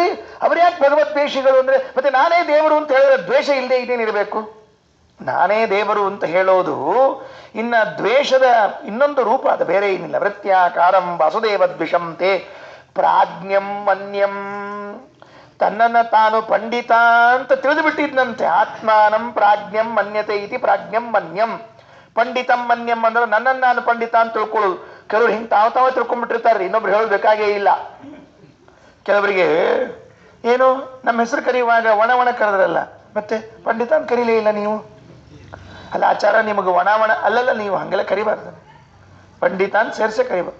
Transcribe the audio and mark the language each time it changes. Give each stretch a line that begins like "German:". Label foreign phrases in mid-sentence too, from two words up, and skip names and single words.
Kannada: ಅವ್ರು ಯಾಕೆ ಭಗವದ್ವೇಷಿಗಳು ಅಂದ್ರೆ ಮತ್ತೆ ನಾನೇ ದೇವರು ಅಂತ ಹೇಳಿದ್ರೆ ದ್ವೇಷ ಇಲ್ಲದೆ ಇನ್ನೇನಿರಬೇಕು? ನಾನೇ ದೇವರು ಅಂತ ಹೇಳೋದು ಇನ್ನ ದ್ವೇಷದ ಇನ್ನೊಂದು ರೂಪ, ಅದು ಬೇರೆ ಏನಿಲ್ಲ.
Sanskrit: ವೃತ್ಯಾಕಾರಂ ವಾಸುದೇವ ದ್ವಿಷಂತೆ ಪ್ರಾಜ್ಞಂ ಮನ್ಯಂ,
Kannada: ತನ್ನನ್ನು ತಾನು ಪಂಡಿತ ಅಂತ ತಿಳಿದು ಬಿಟ್ಟಿದ್ನಂತೆ.
Sanskrit: ಆತ್ಮಾನಂ ಪ್ರಾಜ್ಞಂ ಮನ್ಯತೆ ಇತಿ ಪ್ರಾಜ್ಞಂ ಮನ್ಯಂ. ಪಂಡಿತಂ ಮನ್ಯಂ
Kannada: ಅಂದ್ರೆ ನನ್ನನ್ನು ನಾನು ಪಂಡಿತ ಅಂತ ತಿಳ್ಕೊಳ್ಳೋದು. ಕೆಲವರು ಹಿಂಗೆ ತಾವೇ ತಿಳ್ಕೊಂಡ್ಬಿಟ್ಟಿರ್ತಾರೆ, ಇನ್ನೊಬ್ರು ಹೇಳೋದು ಬೇಕಾಗೇ ಇಲ್ಲ. ಕೆಲವರಿಗೆ ಏನು ನಮ್ಮ ಹೆಸರು ಕರೆಯುವಾಗ ಒಣ ಕರೆದ್ರಲ್ಲ, ಮತ್ತೆ ಪಂಡಿತ ಅಂತ ಕರೀಲೇ ಇಲ್ಲ ನೀವು. ಅಲ್ಲ ಆಚಾರ ನಿಮಗೆ ಒಣ ಅಲ್ಲಲ್ಲ, ನೀವು ಹಂಗೆಲ್ಲ ಕರಿಬಾರ್ದು, ಪಂಡಿತ ಅಂತ ಸೇರಿಸೇ ಕರಿಬಾರ್ದು.